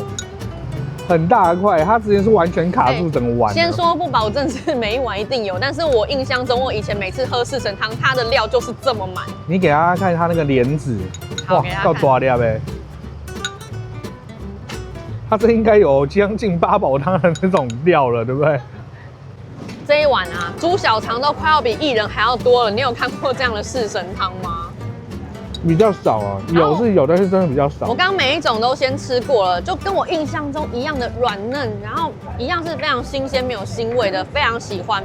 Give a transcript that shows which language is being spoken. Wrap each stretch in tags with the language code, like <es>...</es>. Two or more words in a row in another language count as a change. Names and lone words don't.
<zh>很大一塊，它直接是完全卡住整個碗。先說不保證是每一碗一定有，但是我印象中，我以前每次喝四神湯，它的料就是這麼滿。你給大家看它那個蓮子，哇，夠大粒唄！它這應該有將近八寶湯的那種料了，對不對？這一碗啊，豬小腸都快要比薏仁還要多了。你有看過這樣的四神湯嗎？比較少啊，有是有，但是真的比較少。我剛剛每一種都先吃過了，就跟我印象中一樣的軟嫩，然後一樣是非常新鮮、沒有腥味的，非常喜歡。</zh>